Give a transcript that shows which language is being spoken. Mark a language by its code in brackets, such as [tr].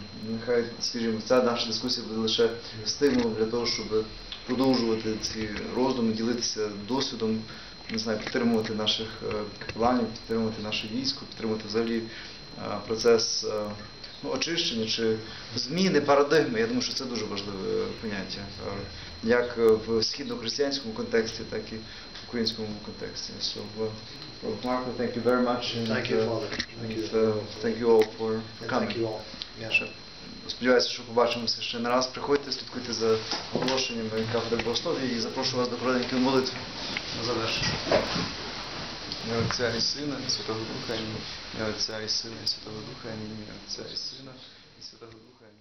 [uk] нехай, скажімо, ця наша дискусія буде лише стимулом для того, щоб продовжувати ці роздуми, ділитися досвідом, не знаю, підтримувати наших капеланів, підтримувати наше військо, підтримувати взагалі процес очищення чи зміни парадигми. Я думаю, що це дуже важливе поняття, як в східно-християнському контексті, так і в українському контексті. [en] So, Роберт Марко, thank you very much. Thank you, Father. Thank you all for coming. Thank you all. Yeah. [uk] Сподіваюся, що побачимося ще не раз. Приходьте, слідкуйте за оголошеннями кафедри богослов'я і запрошую вас до коротенької молитви на завершення. Ім'я Отця і Сина, і Святого Духа, ім'я Отця і Сина, і Святого Духа, ім'я Отця і Сина, і Святого Духа.